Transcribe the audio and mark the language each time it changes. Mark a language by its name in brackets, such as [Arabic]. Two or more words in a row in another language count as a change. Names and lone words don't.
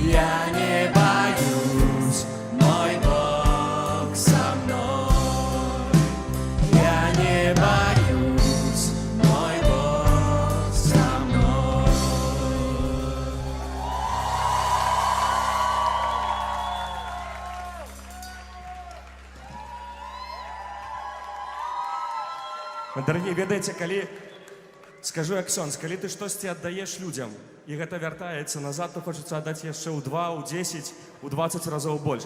[Russian] Я не боюсь, мой Бог со мной. Я не боюсь, мой Бог со мной. [Belarusian] Дарагія, ведаеце, калі скажу як ксёндз, калі ты штосьці аддаеш людзям і гэта вяртаецца назад, то хочацца аддаць яшчэ ў 2, у 10, у 20 разоў больш.